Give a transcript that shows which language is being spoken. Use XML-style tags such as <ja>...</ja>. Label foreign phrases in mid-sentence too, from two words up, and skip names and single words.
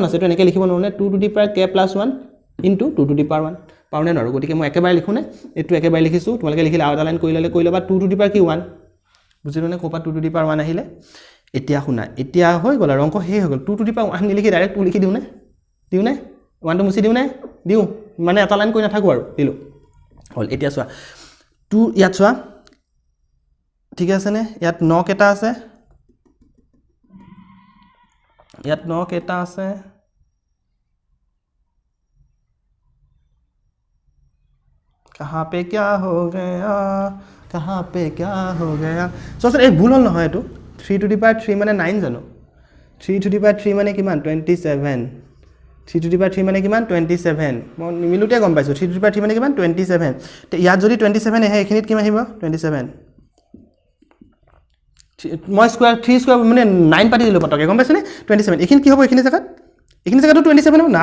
<as>আছে এইটো এনেকৈ লিখিব নোৱাৰোঁ নে</as> <en>2 to the power k plus 1 into 2 to the power 1</en> <as>পাৰোঁনে নোৱাৰোঁ গতিকে মই একেবাৰে লিখোঁনে এইটো একেবাৰে লিখিছোঁ তোমালোকে লিখিলে আৰু এটা লাইন কৰি ল'বা</as> <en>2 to the power</en> <as>কি 1 বুজিলোঁ নে ক'ৰপৰা</as> <en>2 to the power 1</en> <as>আহিলে এতিয়া শুনা এতিয়া হৈ গ'ল আৰু অংক সেই হৈ গ'ল</as> <en>2 to the power 1</en> <as>নিলিখি ডাইৰেক্ট 2 লিখি দিওঁনে 1টো মুচি দিওঁ মানে এটা লাইন কৰি নাথাকোঁ আৰু দিলোঁ হ'ল এতিয়া চোৱা 2 ইয়াত চোৱা ঠিক আছেনে ইয়াত 9 কেইটা আছে</as> <hi>कहाँ पे क्या हो गया सर</hi> <as>এই ভুল হ'ল নহয় এইটো</as> <en>3 to the power 3</en> <as>মানে 9 জানো</as> <en>3 to the power 3</en> <as>মানে কিমান 27</as> <en>3 to the power 3</en> <as>মানে কিমান 27 মই নিমিলোতে গম পাইছোঁ</as> <en>3 to the power 3</en> <as>মানে কিমান 27 তে ইয়াত যদি 27 আহে এইখিনিত কিমান আহিব 27 মই স্কোৱাৰ 3 স্কোৱাৰ মানে 9 পাতি দিলোঁ পটকে গম পাইছেনে 27 এইখিনি কি হ'ব এইখিনি জেগাটো 27 হ'ব না</as>